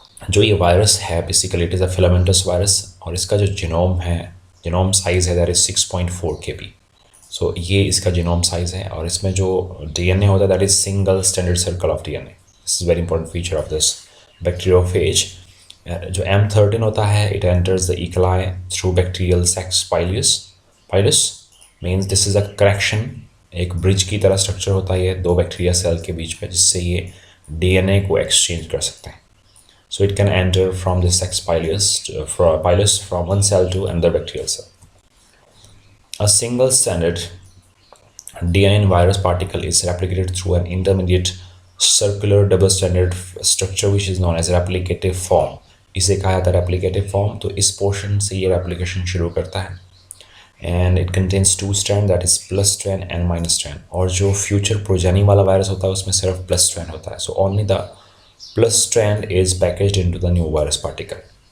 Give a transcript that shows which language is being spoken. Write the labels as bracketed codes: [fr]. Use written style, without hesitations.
[hi] जो ये वायरस है [en] basically it is a filamentous virus, [hi] और इसका जो genome size है [en] that is 6.4 kb. [hi] So ये इसका genome size है, और इसमें जो DNA होता है [en] that is single standard circle of DNA. This is very important feature of this bacteriophage. [hi] जो M13 होता है, [en] it enters the E. coli through bacterial sex pilus. Pilus means this is a correction, [hi] एक bridge की तरह structure होता है ये दो bacteria cell के बीच में, जिससे ये DNA को exchange कर सकते हैं. [en] So it can enter from the sex pilus from one cell to another bacterial cell. A single stranded DNA in virus particle is replicated through an intermediate circular double-stranded structure which is known as replicative form. [hi] इसे कहा जाता है replicative form. तो इस portion से ये replication शुरू करता है. [en] And it contains two strand, that is plus strand and minus strand. [hi] और जो future progeny वाला virus होता है [en] उसमें सिर्फ plus strand होता है. So only the plus strand is packaged into the new virus particle.